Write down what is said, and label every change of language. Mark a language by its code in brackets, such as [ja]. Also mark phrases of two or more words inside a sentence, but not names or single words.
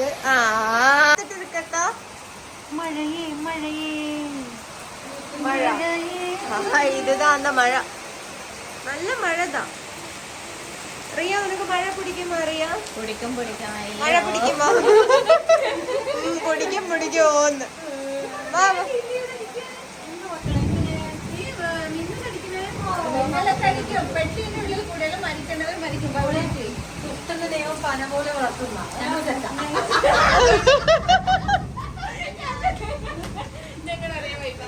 [ta] இருக்கட்டா மழையே மழையே மழை. இதுதான் அந்த மழை. நல்ல மழை தான். ரியா உனக்கு மழை பிடிக்குமா? ரியா மழை பிடிக்குமா? பிடிக்கும். வா [ml] പെട്ടിനുള്ളിൽ കൂടെ മരിക്കേണ്ടവർ മരിക്കും. പുസ്തകത്തെയോ പന പോലെ വളർത്തുന്ന ഞങ്ങളറിയാൻ